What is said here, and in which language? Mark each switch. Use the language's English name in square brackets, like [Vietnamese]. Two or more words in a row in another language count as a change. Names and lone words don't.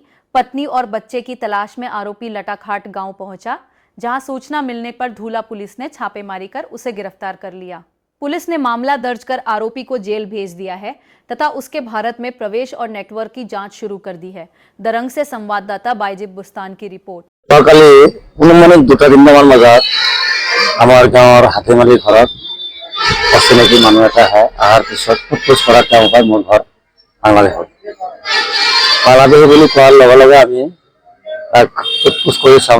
[Hindi] पत्नी और बच्चे की तलाश में आरोपी लटाखाट गांव पहुंचा, जहां सूचना मिलने पर धूला पुलिस ने छापेमारी कर उसे गिरफ्तार कर लिया। पुलिस ने मामला दर्ज कर आरोपी को जेल भेज दिया है तथा उसके भारत में प्रवेश और नेटवर्क की जांच शुरू कर दी है। दरंग से संवाददाता बाइजिब बुस्तान की रिपोर्ट। [Assamese] অচিনাকি মানুহ এটা আহে, অহাৰ পিছত সোধপোছ কৰাত তেওঁ কয় মোৰ ঘৰ বাংলাদেশত। বাংলাদেশী বুলি কোৱাৰ লগে লগে আমি তাক সোধপোছ কৰি চাওঁ।